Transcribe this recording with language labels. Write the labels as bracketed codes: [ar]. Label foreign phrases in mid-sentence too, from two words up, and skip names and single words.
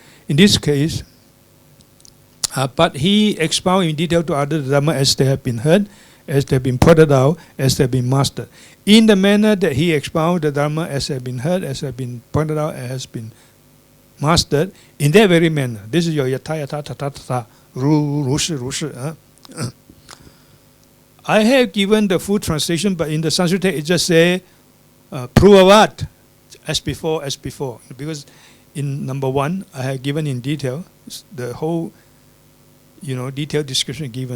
[en] In this case, but he expounded in detail to other Dhamma as they have been heard, as they have been pointed out, as they have been mastered. In the manner that he expounded the Dhamma as they have been heard, as they have been pointed out, as has been mastered, in that very manner. This is your [sa] yata yata tata tata, ru shi ru shi. [en] I have given the full translation, but in the Sanskrit it just say pruvavat, as before, as before. Because in number 1, I have given in detail the whole, detailed description given.